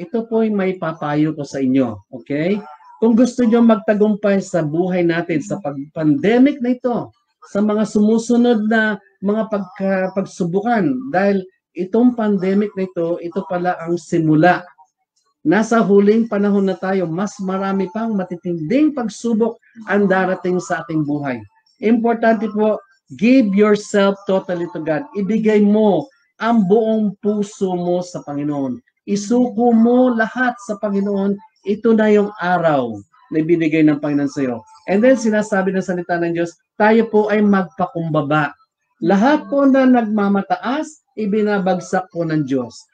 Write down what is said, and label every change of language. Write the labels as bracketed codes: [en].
[tl] Ito po yung may papayo ko sa inyo. Okay? Kung gusto nyo magtagumpay sa buhay natin, sa pandemic na ito, sa mga sumusunod na mga pagsubukan, dahil itong pandemic na ito pala ang simula. Nasa huling panahon na tayo, mas marami pang matitinding pagsubok ang darating sa ating buhay. Importante po, [en] give yourself totally to God. [tl] Ibigay mo ang buong puso mo sa Panginoon. Isuko mo lahat sa Panginoon. Ito na yung araw na ibinigay ng Panginoon sa iyo. And then sinasabi ng salita ng Diyos, tayo po ay magpakumbaba. Lahat po na nagmamataas, ibinabagsak po ng Diyos.